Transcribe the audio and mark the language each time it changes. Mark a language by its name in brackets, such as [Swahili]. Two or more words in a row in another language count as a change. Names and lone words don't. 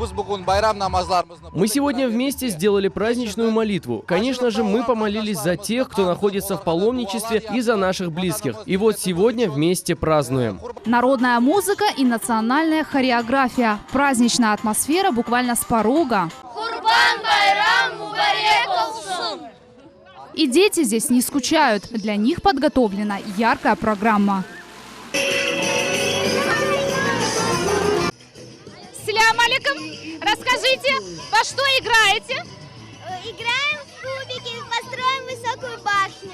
[Russian] Мы сегодня вместе сделали праздничную молитву. Конечно же, мы помолились за тех, кто находится в паломничестве, и за наших близких. И вот сегодня вместе празднуем. Народная музыка и национальная хореография. Праздничная атмосфера буквально с порога. [Crimean Tatar] Курбан-байрам мубарек олсун! [Russian] И дети здесь не скучают. Для них подготовлена яркая программа. [Arabic] سلام عليكم. [Russian] Расскажите, во что играете? Играем в кубики, построим высокую башню.